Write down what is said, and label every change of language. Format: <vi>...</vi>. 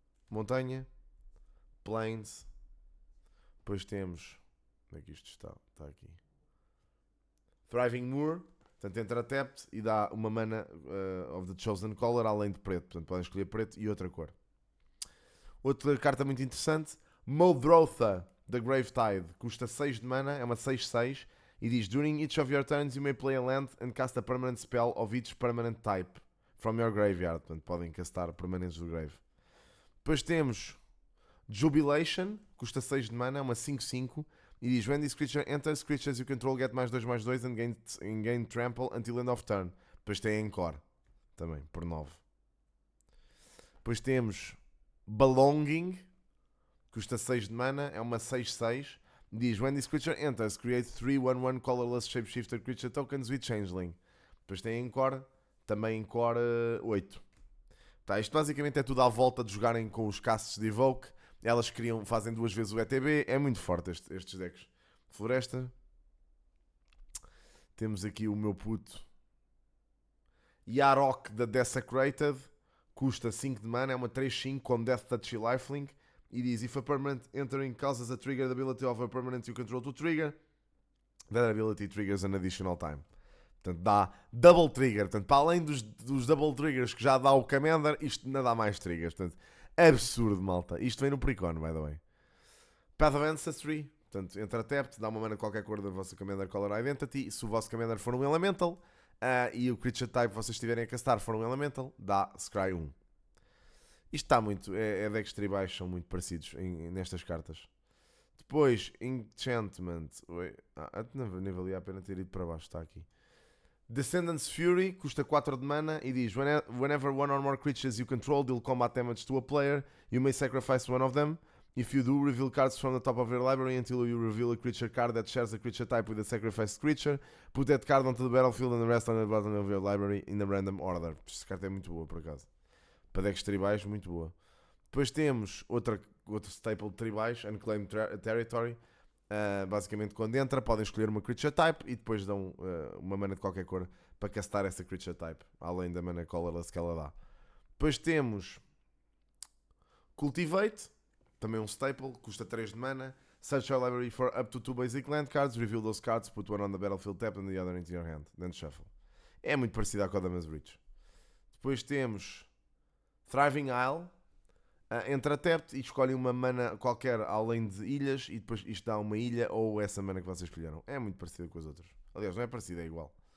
<pt>Montanha. Plains. Depois temos... Onde é que isto está? Está aqui. Thriving Moor. Portanto, entra tapped e dá uma mana</pt> <en>of the chosen color</en> <pt>além de preto. Portanto, podem escolher preto e outra cor. Outra carta muito interessante. Muldrotha, da Gravetide. Custa 6 de mana. É uma 6/6. E diz:</pt> <en>during each of your turns you may play a land and cast a permanent spell of each permanent type from your graveyard.</en> <pt>Portanto, podem castar permanentes do grave. Depois temos Jubilation. Custa 6 de mana. É uma 5/5. E diz:</pt> <en>when this creature enters, creatures you control get +2/+2 and gain trample until end of turn.</en> <pt>Depois tem Encore também, por 9. Depois temos Belonging. Custa 6 de mana. É uma 6/6. Diz:</pt> <en>when this creature enters, create 3/1/1 colorless shapeshifter creature tokens with changeling.</en> <pt>Depois tem Encore. Também Encore 8. Tá, isto basicamente é tudo à volta de jogarem com os casts de Evoke. Elas fazem 2 vezes o ETB. É muito forte estes decks. Floresta. Temos aqui o meu puto Yarok da Desecrated. Custa 5 de mana. É uma 3/5 com Death Touch e Lifelink. E diz:</pt> <en>if a permanent entering causes a trigger, the ability of a permanent you control to trigger, that ability triggers an additional time.</en> <pt>Portanto, dá double trigger. Portanto, para além dos double triggers que já dá o Commander, isto ainda dá mais triggers. Portanto, absurdo, malta. Isto vem no Precon,</pt> <en>by the way.</en> <pt>Path of Ancestry. Portanto, entra tapped, dá uma mana qualquer cor da vossa Commander Color Identity. Se o vosso Commander for um Elemental e o Creature Type que vocês estiverem a castar for um Elemental, dá Scry 1. Isto está muito... decks tribais são muito parecidos nestas cartas. Depois, Enchantment. Nem valia a pena ter ido para baixo. Está aqui. Descendant's Fury. Custa 4 de mana. E diz:</pt> <en>whenever one or more creatures you control deal combat damage to a player, you may sacrifice one of them. If you do, reveal cards from the top of your library until you reveal a creature card that shares a creature type with a sacrificed creature. Put that card onto the battlefield and the rest on the bottom of your library in a random order.</en> <pt>Esta carta é muito boa, por acaso. Para decks tribais, muito boa. Depois temos outro staple de tribais, Unclaimed Territory. Basicamente, quando entra, podem escolher uma creature type e depois dão uma mana de qualquer cor para castar essa creature type, além da mana colorless que ela dá. Depois temos Cultivate, também um staple, custa 3 de mana.</pt> <en>Search your library for up to 2 basic land cards, reveal those cards, put one on the battlefield tap and the other into your hand, then shuffle.</en> <pt>É muito parecida à Kodamas Reach. Depois temos Thriving Isle. Entra tapped e escolhe uma mana qualquer além de ilhas e depois isto dá uma ilha ou essa mana que vocês escolheram. É muito parecido com as outras. Aliás, não é parecido, é igual.</pt>